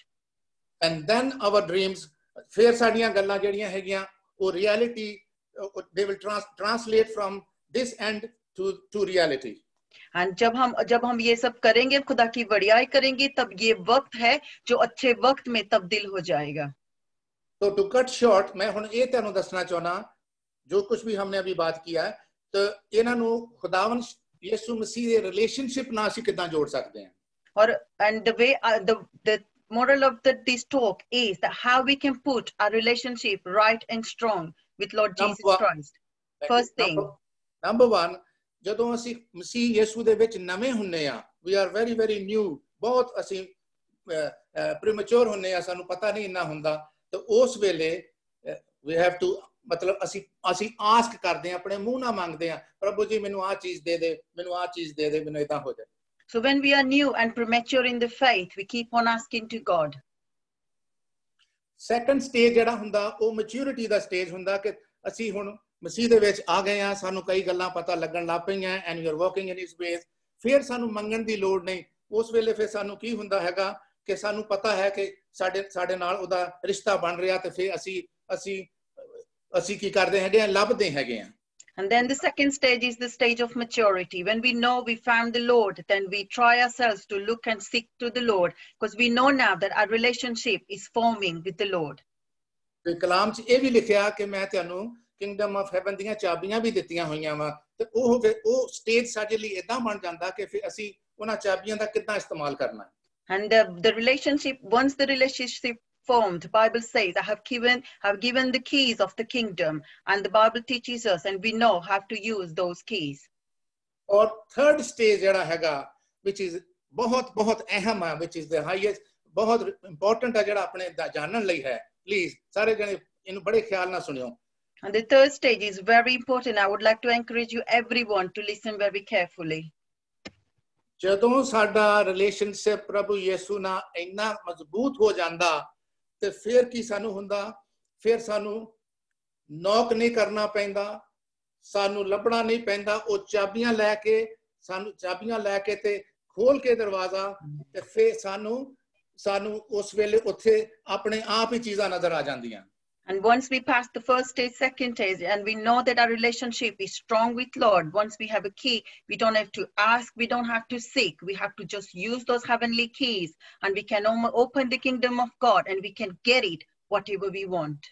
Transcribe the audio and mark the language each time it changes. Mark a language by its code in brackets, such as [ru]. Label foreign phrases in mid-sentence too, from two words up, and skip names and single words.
[en] And then our dreams, [pa] ਫਿਰ ਸਾਡੀਆਂ ਗੱਲਾਂ ਜਿਹੜੀਆਂ ਹੈਗੀਆਂ, ਉਹ [en] reality, they will translate from this end to reality. [hi] And जब हम ये सब करेंगे, खुदा की बड़ाई करेंगे, तब ये वक्त है जो अच्छे वक्त में तब्दील हो जाएगा। [en] तो to cut short, [pa] ਮੈਂ ਹੁਣ ਯੇ ਤੁਹਾਨੂੰ ਦੱਸਣਾ ਚਾਹੁੰਦਾ, [hi] जो कुछ भी हमने अभी बात किया है, तो [pa] ਇਹਨਾਂ ਨੂੰ ਖੁਦਾਵੰਦ ਯਿਸੂ ਮਸੀਹ ਦੇ ਰਿਲੇਸ਼ਨਸ਼ਿਪ ਨਾਲ ਅਸੀਂ ਕਿੱਦਾਂ ਜੋੜ ਸਕਦੇ ਹਾਂ? [en] And the way the moral of this talk is that how we can put our relationship right and strong with Lord Jesus Christ. First thing, number one, [pa] ਜਦੋਂ ਅਸੀਂ ਮਸੀਹ ਯਿਸੂ ਦੇ ਵਿੱਚ ਨਵੇਂ ਹੁੰਨੇ ਆ, [en] we are very very new, [pa] ਬਹੁਤ ਅਸੀਂ premature ਹੁੰਨੇ ਆ, ਸਾਨੂੰ ਪਤਾ ਨਹੀਂ ਇੰਨਾ ਹੁੰਦਾ, ਤੇ ਉਸ ਵੇਲੇ [en] we have to, [pa] ਮਤਲਬ ਅਸੀਂ ਆਸਕ ਕਰਦੇ ਆ, ਆਪਣੇ ਮੂੰਹ ਨਾਲ ਮੰਗਦੇ ਆ, ਪ੍ਰਭੂ ਜੀ ਮੈਨੂੰ ਆਹ ਚੀਜ਼ ਦੇ ਦੇ, ਮੈਨੂੰ ਆਹ ਚੀਜ਼ ਦੇ ਦੇ, ਮੈਨੂੰ ਇਦਾਂ ਹੋ ਜਾਏ। [en] So when we are new and premature in the faith, we keep on asking to God. Second stage [pa] ਜਿਹੜਾ ਹੁੰਦਾ, ਉਹ maturity ਦਾ stage ਹੁੰਦਾ ਕਿ ਅਸੀਂ ਹੁਣ ਮਸੀਹ ਦੇ ਵਿੱਚ ਆ ਗਏ ਆ, ਸਾਨੂੰ ਕਈ ਗੱਲਾਂ ਪਤਾ ਲੱਗਣ ਲੱਗ ਪਈਆਂ, [en] and we are walking in his ways, [pa] ਫਿਰ ਸਾਨੂੰ ਮੰਗਣ ਦੀ ਲੋੜ ਨਹੀਂ। ਉਸ ਵੇਲੇ ਫਿਰ ਸਾਨੂੰ ਕੀ ਹੁੰਦਾ ਹੈਗਾ ਕਿ ਸਾਨੂੰ ਪਤਾ ਹੈ ਕਿ ਸਾਡੇ ਨਾਲ ਉਹਦਾ ਰਿਸ਼ਤਾ ਬਣ ਰਿਹਾ, ਤੇ ਫਿਰ ਅਸੀਂ ਕੀ ਕਰਦੇ ਹੈਗੇ ਆ, ਲੱਭਦੇ ਹੈਗੇ ਆ। [en] And then the second stage is the stage of maturity. When we know we found the Lord, then we try ourselves to look and seek to the Lord, because we know now that our relationship is forming with the Lord. [pa] ਤੇ ਕਲਾਮ 'ਚ ਇਹ ਵੀ ਲਿਖਿਆ ਕਿ ਮੈਂ ਤੁਹਾਨੂੰ [en] kingdom of heaven [pa] ਦੀਆਂ ਚਾਬੀਆਂ ਵੀ ਦਿੱਤੀਆਂ ਹੋਈਆਂ ਵਾ, ਤੇ ਉਹ ਸਟੇਜ ਸਾਡੇ ਲਈ ਇਦਾਂ ਬਣ ਜਾਂਦਾ ਕਿ ਫਿਰ ਅਸੀਂ ਉਹਨਾਂ ਚਾਬੀਆਂ ਦਾ ਕਿੱਦਾਂ ਇਸਤੇਮਾਲ ਕਰਨਾ ਹੈ। [en] And the relationship, once the relationship formed, the Bible says, I have given the keys of the kingdom, and the Bible teaches us, and we know how to use those keys. Or third stage [pa] ਜਿਹੜਾ ਹੈਗਾ, [en] which is [pa] ਬਹੁਤ ਅਹਿਮ ਹੈ, [en] which is the highest, [pa] ਬਹੁਤ important ਹੈ, ਜਿਹੜਾ ਆਪਣੇ ਜਾਣਨ ਲਈ ਹੈ। Please ਸਾਰੇ ਜਣੇ ਇਹਨੂੰ ਬੜੇ ਖਿਆਲ ਨਾਲ ਸੁਣਿਓ। [en] And the third stage is very important. I would like to encourage you everyone to listen very carefully. [pa] ਜਦੋਂ ਸਾਡਾ ਰਿਲੇਸ਼ਨਸ਼ਿਪ ਪ੍ਰਭੂ ਯਿਸੂ ਨਾਲ ਇੰਨਾ ਮਜ਼ਬੂਤ ਹੋ ਜਾਂਦਾ, ਤੇ ਫਿਰ ਕੀ ਸਾਨੂੰ ਹੁੰਦਾ, ਫਿਰ ਸਾਨੂੰ ਨੌਕ ਨਹੀਂ ਕਰਨਾ ਪੈਂਦਾ, ਸਾਨੂੰ ਲੱਭਣਾ ਨਹੀਂ ਪੈਂਦਾ, ਉਹ ਚਾਬੀਆਂ ਲੈ ਕੇ ਤੇ ਖੋਲ ਕੇ ਦਰਵਾਜ਼ਾ, ਤੇ ਫਿਰ ਸਾਨੂੰ ਉਸ ਵੇਲੇ ਉੱਥੇ ਆਪਣੇ ਆਪ ਹੀ ਚੀਜ਼ਾਂ ਨਜ਼ਰ ਆ ਜਾਂਦੀਆਂ। [en] And once we pass the first stage, second stage, and we know that our relationship is strong with Lord, once we have a key, we don't have to ask, we don't have to seek, we have to just use those heavenly keys, and we can open the kingdom of God, and we can get it, whatever we want.